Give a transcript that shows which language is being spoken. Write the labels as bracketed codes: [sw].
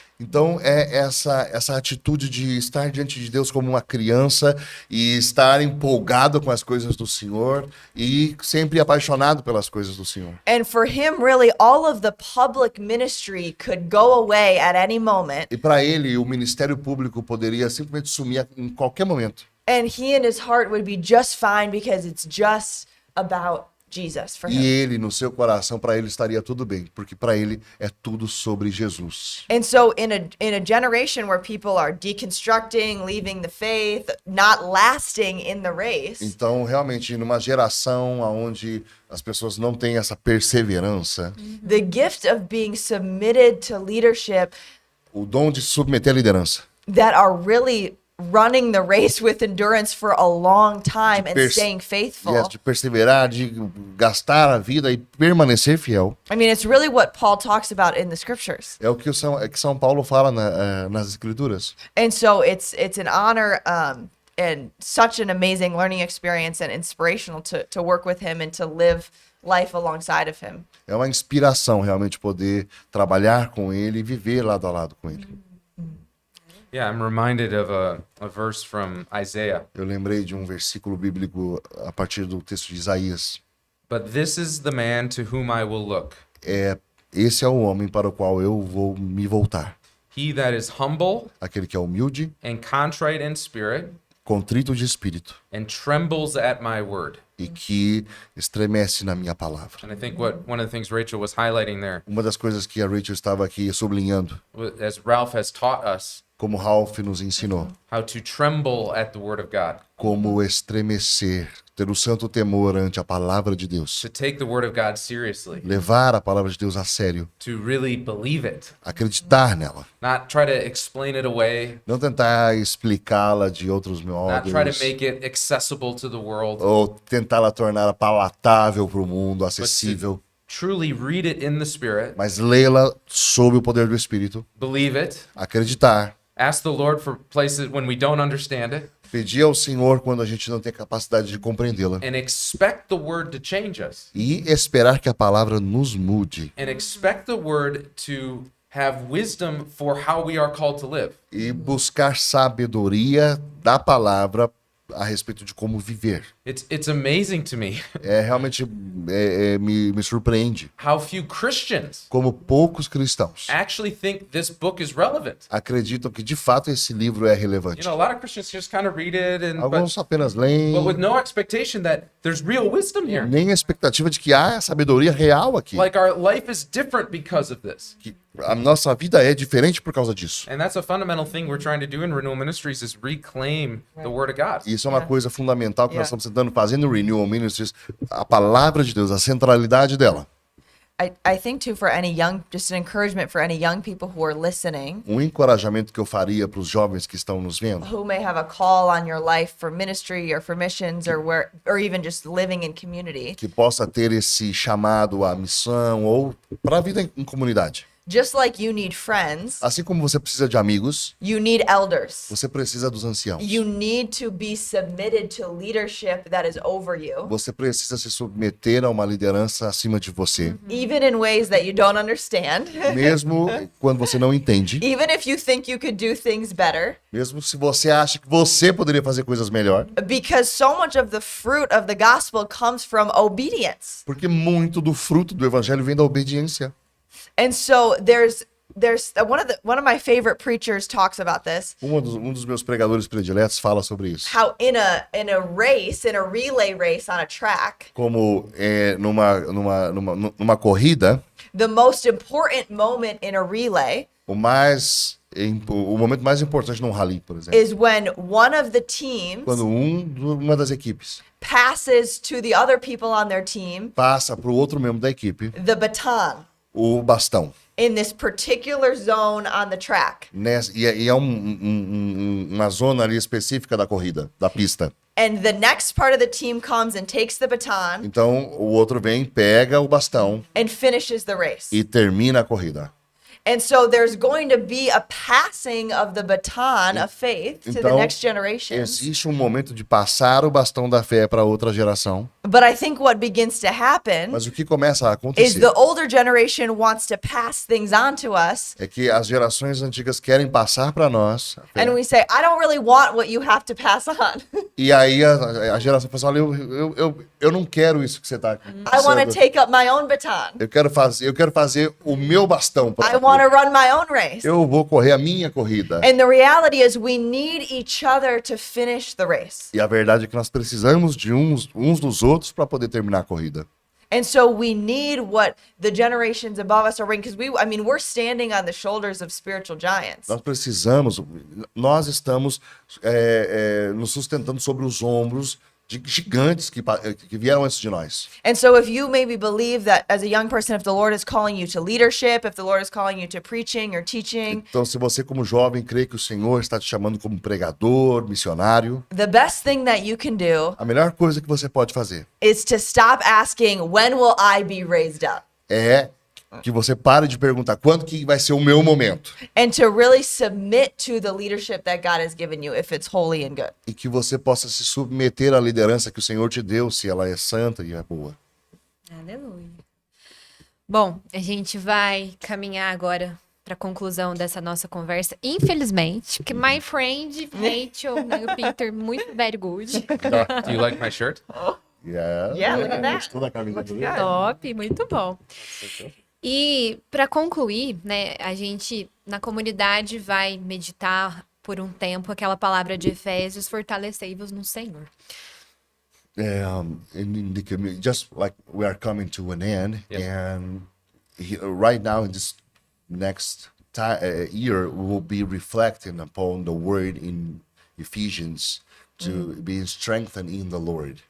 [pt] Então, é essa atitude de estar diante de Deus como uma criança e estar empolgado com as coisas do Senhor e sempre apaixonado pelas coisas do Senhor. [en] And for him, really, all of the public ministry could go away at any moment. [pt] E para ele, o ministério público poderia simplesmente sumir em qualquer momento. [en] And he and his heart would be just fine because it's just about Jesus for [pt] E [en] him. [pt] ele, no seu coração, para ele estaria tudo bem, porque para ele é tudo sobre Jesus. [en] And so in a generation where people are deconstructing, leaving the faith, not lasting in the race, [pt] Então, realmente, numa geração onde as pessoas não têm essa perseverança, [en] the gift of being submitted to leadership [pt] o dom de submeter a liderança, [en] that are really running the race with endurance for a long time and pers- staying faithful. [pt] Yes, de perseverar, de gastar a vida e permanecer fiel. [en] I mean, it's really what Paul talks about in the scriptures. [pt] É o que São Paulo fala nas Escrituras. [en] And so it's an honor and such an amazing learning experience and inspirational to work with him and to live life alongside of him. [pt] É uma inspiração realmente poder trabalhar com ele e viver lado a lado com ele. [en] Yeah, I'm reminded of a verse from Isaiah. [pt] Eu lembrei de um versículo bíblico a partir do texto de Isaías. [en] But this is the man to whom I will look. [pt] Esse é o homem para o qual eu vou me voltar. [en] He that is humble [pt] Aquele que é humilde, [en] and contrite in spirit [pt] contrito de espírito [en] and trembles at my word. [pt] e que estremece na minha palavra. [en] And I think what one of the things Rachel was highlighting there, [pt] Uma das coisas que a Rachel estava aqui sublinhando, [en] as Ralph has taught us, [pt] como Ralph nos ensinou, [en] how to tremble at the word of God, [pt] como estremecer, ter o santo temor ante a palavra de Deus, [en] to take the word of God seriously, [pt] levar a palavra de Deus a sério, [en] to really believe it, [pt] acreditar nela, [en] not try to explain it away, [pt] não tentar explicá-la de outros [en] not try to [pt] modos, [en] make it accessible to the world, [pt] ou tentá-la tornar palatável para o mundo, [en] but [pt] acessível, [en] to truly read it in the Spirit, [pt] mas lê-la sob o poder do Espírito, [en] believe it, [pt] acreditar, [en] ask the Lord for places when we don't understand it, [pt] pedir ao Senhor quando a gente não tem capacidade de compreendê-la [en] and expect the word to change us, [pt] e esperar que a palavra nos mude [en] and expect the word to have wisdom for how we are called to live. [pt] e buscar sabedoria da palavra a respeito de como viver. [en] It's amazing to me [pt] Realmente me surpreende [en] how few Christians [pt] como poucos cristãos [en] actually think this book is relevant. [pt] acreditam que de fato esse livro é [en] You [pt] relevante. [en] know, a lot of Christians just kind of read it, and [pt] Alguns apenas leem, [en] but with no expectation that there's real wisdom here. [pt] nem a expectativa de que há sabedoria real aqui. [en] Like our life is different because of this. [pt] Que a nossa vida é diferente por causa disso. [en] And that's a fundamental thing we're trying to do in Renewal Ministries is reclaim the Word of God. [pt] E isso é uma coisa fundamental que nós [en] Yeah. [pt] estamos tentando fazer no Renewal Ministries, a palavra de Deus, a centralidade dela. [en] I think too for any young, just an encouragement for any young people who are listening, [pt] Um encorajamento que eu faria para os jovens que estão nos vendo, [en] who may have a call on your life for ministry or for missions or even just living in community. [pt] que possa ter esse chamado à missão ou para a vida em comunidade. [en] Just like you need friends, [pt] Assim como você precisa de amigos, [en] you need elders. [pt] você precisa dos anciãos. [en] You need to be submitted to leadership that is over you, [pt] Você precisa se submeter a uma liderança acima de você, [en] even in ways that you don't understand. [pt] mesmo quando você não entende, [en] Even if you think you could do things better, [pt] mesmo se você acha que você poderia fazer coisas melhor, [en] because so much of the fruit of the gospel comes from obedience. [pt] porque muito do fruto do evangelho vem da obediência. [en] And so there's one of my favorite preachers talks about this. [pt] Um dos meus pregadores prediletos fala sobre isso. [en] How in a relay race on a track, [pt] Como numa corrida, [en] the most important moment in a relay [pt] o momento mais importante num rally, por exemplo, [en] is when one of the teams [pt] quando uma das equipes [en] passes to the other people on their team [pt] passa para o outro membro da equipe [en] the baton [pt] o bastão. [en] in this particular zone on the track. [pt] E é uma zona ali específica da corrida, da pista. [en] And the next part of the team comes and takes the baton [pt] Então o outro vem, pega o bastão [en] and finishes the race. [pt] e termina a corrida. [en] And so there's going to be a passing of the baton of faith to the [pt] Então, [en] next generation. [pt] existe um momento de passar o bastão da fé para outra geração, [en] But I think what begins to happen [pt] mas o que começa a [en] is [pt] acontecer [en] the older generation wants to pass things on to us. [pt] é que as gerações antigas querem passar para nós, a fé, [en] And we say, I don't really want what you have to pass on. [pt] e aí a geração fala assim, olha, eu não quero isso que você está [en] I want to take up my own baton. [pt] eu quero fazer o meu bastão. [en] I want to run my own race. [pt] Eu vou correr a minha corrida. [en] And the reality is we need each other to finish the race. [pt] E a verdade é que nós precisamos de uns dos outros para poder terminar a corrida. [en] And so we need what the generations above us are bringing, because we're standing on the shoulders of spiritual giants. [pt] Nós estamos nos sustentando sobre os ombros de gigantes que vieram antes de nós. [en] And so if you maybe believe that as a young person, if the Lord is calling you to leadership, if the Lord is calling you to preaching or teaching, [pt] Então, se você como jovem crê que o Senhor está te chamando como pregador, missionário, [en] the best thing that you can do [pt] a melhor coisa que você pode fazer [en] is to stop asking, when will I be raised up? [pt] é que você pare de perguntar quando que vai ser o meu momento [en] And to really submit to the leadership that God has given you if it's holy and good. [pt] e que você possa se submeter à liderança que o Senhor te deu, se ela é santa e é boa. Aleluia. Bom, a gente vai caminhar agora para a conclusão dessa nossa conversa. Infelizmente, porque [en] my friend [pt] Rachel, né, o Peter, muito [en] very good. Do you like my shirt? Yeah, look at that. [pt] Gostou da camisa dele? Top, muito bom. E para concluir, né, a gente na comunidade vai meditar por um tempo aquela palavra de Efésios, fortalecei-vos no Senhor. [en] In the community, just like we are coming to an end, Yes. and right now in this next year, we will be reflecting upon the word in Ephesians to be strengthened in the Lord.